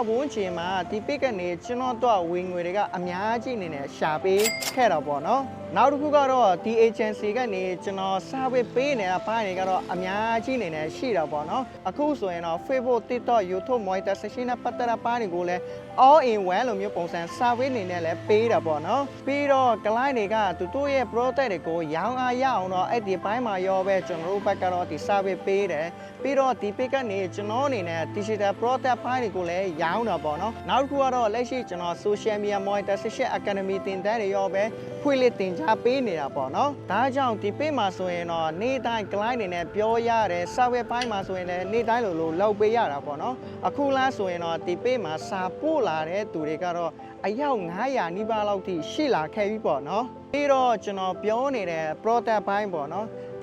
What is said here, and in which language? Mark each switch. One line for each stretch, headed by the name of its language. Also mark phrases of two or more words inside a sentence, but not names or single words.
Burmese: ဝန်းကျင်မှာဒီပိတ်ကနေကျွန်တော်တို့ဝင်ငွေတွေကအများကြီးနေနဲ့ရှာပေးခဲ့တော့ပေါ့နော်နောက်တစ်ခုကတော့ဒီ agency ကနေကျွန်တော် service ပေးနေတာပိုင်းတွေကတော့အများကြီးနေနဲ့ရှိတာပေါ့နော်အခုဆိုရင်တော့ Facebook TikTok YouTube monetization နဲ့ပတ်သက်တဲ့ပိုင်းတွေကိုလည်း
English: all in one
Burmese: လိုမျိုးပုံစံ service နေနဲ့လည်းပေးတာပေါ့နော်ပြီးတော့ client တွေကသူတို့ရဲ့ product တွေကိုရောင်းအားရအောင်တော့အဲ့ဒီပိုင်းမှာရောပဲကျွန်တော်တို့ဘက်ကတော့ဒီ service ပေးတယ်ပြီးတော့ဒီ page ကနေကျွန်တော်အနေနဲ့
English: digital product
Burmese: ပိုင်းတွေကိုလည်းရောင်းတာ ပေါ့နော်နောက်တစ်ခုကတော့လက်ရှိကျွန်တော်
English: social media monetization academy
Burmese: တင်တဲ့တွေရောပဲဖွင့်လှစ်တင်ကြားပေးနေတာပေါ့နော်ဒါကြောင့်ဒီ page မှာဆိုရင်တော့နေ့တိုင်း client တွေနဲ့ပြောရတယ် service ပိုင်းမှာဆိုရင်လည်းနေ့တိုင်းလိုလုပ်ပေးရတာ ပေါ့နော်အခုလားဆိုရင်တော့ဒီ page မှာစာပို့လာတဲ့သူတွေကတော့အယောက်900နီးပါးလောက်ထိရှိလာခဲ့ပြီပေါ့နော်ပြီးတော့ကျွန်တော်ပြောနေတဲ့ product ပိုင်းပေါ့နော်ဒီ